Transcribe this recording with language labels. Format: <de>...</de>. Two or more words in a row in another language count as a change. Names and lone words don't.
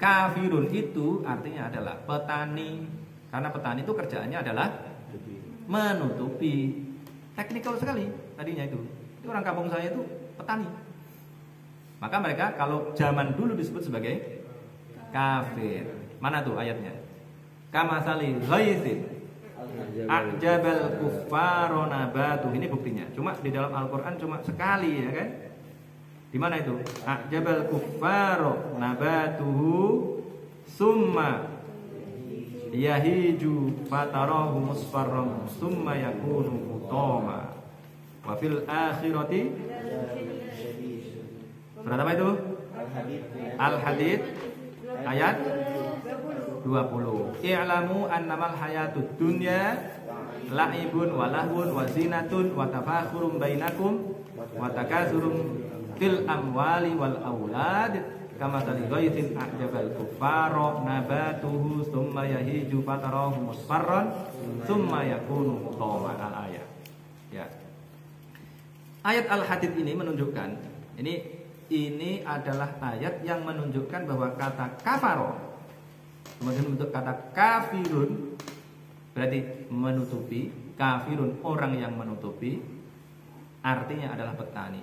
<id>Kafirun itu artinya adalah petani. Karena petani itu kerjaannya adalah menutupi. Teknikal sekali tadinya itu. Itu orang kampung saya itu petani. Maka mereka kalau zaman dulu disebut sebagai kafir. Mana tuh ayatnya?</id> <ar>كمثل غيث أعجب الكفار نباته.</ar> <id>Ini buktinya. Cuma di dalam Al-Qur'an cuma sekali ya kan? Di mana itu?</id> <ar>أعجب الكفار نباته ثم يهيج فتراه مصفرا ثم يكون حطاما وفي الآخرة.</ar> <id>Surat apa itu? Al-Hadid ayat 20.</id> <ar>اعلموا أنما الحياة الدنيا لعب ولهو وزينة وتفاخر بينكم وتكاثر في الأموال والأولاد كمثل غيث أعجب الكفار نباته ثم يهيج فتراه مصفرا ثم يكون حطاما.</ar> <id>Al-ayat. Ya. Ayat Al-Hadid ini menunjukkan ini adalah ayat yang menunjukkan bahwa kata kafaro kemudian untuk kata kafirun berarti menutupi. Kafirun orang yang menutupi, artinya adalah petani.</id>